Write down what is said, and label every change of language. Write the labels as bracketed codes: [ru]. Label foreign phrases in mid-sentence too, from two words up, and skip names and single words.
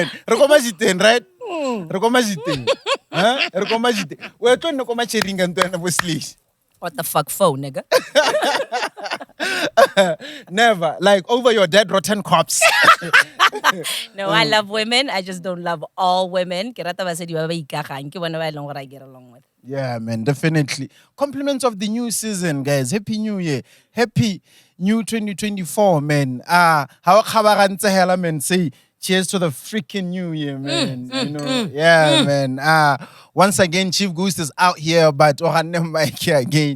[en] Rekomaji thing, right? Rekomaji thing. Huh? Rekomaji thing. We're trying to Komaji ring and then What the fuck for, nigga? Never. Like over your dead rotten corpse. No, I love women. I just don't love all women. [tn] Ke rata basadi ba ba ikagang. Ke bona ba e leng gore [en] I get along with. Yeah, man, definitely. Compliments of the new season, guys. Happy New Year. Happy new 2024, man. How khabarantse hela, man. Say cheers to the freaking new year, man. Man. Once again, Chief Ghost is out here, but Mike here again.